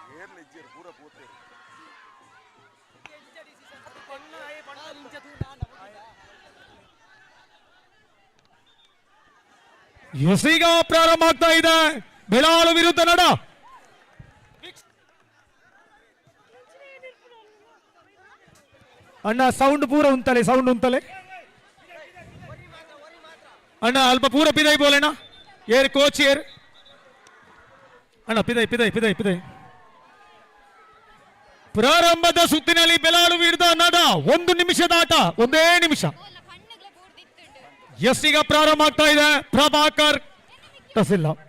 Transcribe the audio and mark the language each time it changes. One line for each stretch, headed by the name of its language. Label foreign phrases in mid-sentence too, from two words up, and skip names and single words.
Kannada: ಎಸೀಗ ಪ್ರಾರಂಭ ಆಗ್ತಾ ಇದೆ ಬೆಳಾಳು ವಿರುದ್ಧ ನಡ.
Tulu: ಅಣ್ಣ ಸೌಂಡ್ ಪೂರ ಉಂತಲೆ ಸೌಂಡ್ ಉಂತಲೆ ಅಣ್ಣ ಅಲ್ಪ ಪೂರ ಪಿದೈ ಬೋಲೆಣ್ಣ ಏರ್ ಕೋಚ್ ಏರ್ ಅಣ್ಣ ಪಿದೈ ಪಿದೈ ಪಿದೈ ಪಿದೈ.
Kannada: ಪ್ರಾರಂಭದ ಸುತ್ತಿನಲ್ಲಿ ಬೆಲಾಳು ವಿರುದ್ಧ ನಡ 1 ನಿಮಿಷದ ಆಟ, 1 ನಿಮಿಷ. ಎಸ್ ಈಗ ಪ್ರಾರಂಭ ಆಗ್ತಾ ಇದೆ. ಪ್ರಭಾಕರ್ ತಸಿಲ್ಲ